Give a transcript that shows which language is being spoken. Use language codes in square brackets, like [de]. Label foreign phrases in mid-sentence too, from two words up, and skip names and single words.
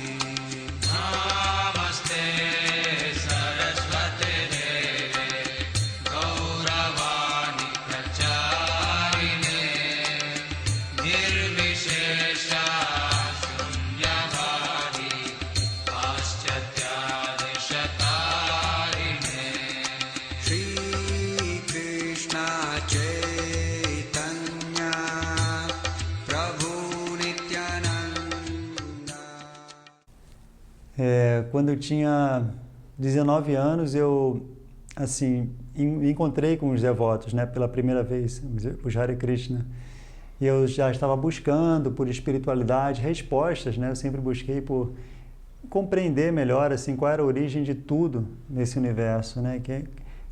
[sa] नमस्ते सारस्वते देवे गौरवाणी प्रचारिणे निर्विशेष शून्यवादि पाश्चात्य देशतारिणे श्री कृष्ण चैतन्य प्रभु नित्यानन्द. [pt] Quando eu tinha 19 anos, eu me encontrei com os devotos, né, pela primeira vez, os Hare Krishna. E eu já estava buscando por espiritualidade respostas, né? Eu sempre busquei por compreender melhor assim qual era a origem de tudo nesse universo, né?